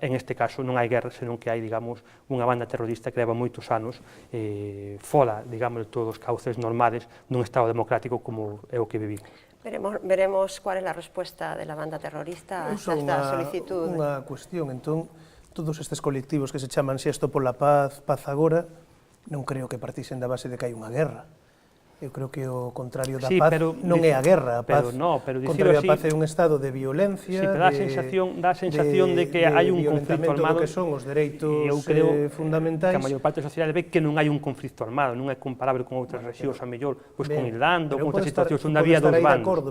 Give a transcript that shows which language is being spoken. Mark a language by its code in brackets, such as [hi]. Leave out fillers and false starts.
[gl] En este caso non hai guerra, senón que hai, digamos, unha banda terrorista que leva moitos anos fora, digamos, de todos os cauces normales dun Estado democrático como é o que vivimos. [es] Veremos cuál es la respuesta de la banda terrorista a esta solicitud. [gl] Unha cuestión, entón, todos estes colectivos que se chaman Xesto pola Paz, Paz Agora, non creo que partisen da base de que hai unha guerra. Eu creo que o contrario da paz non é a guerra, a paz, contrario a paz é un estado de violencia, pero dá a sensación de que hai un conflito armado, que son os dereitos fundamentais. Que a maior parte da sociedade ve que non hai un conflito armado, non é comparable con outras rexións, a mellor, pois con Irlanda, ou con outras situacións onde había dos bandos.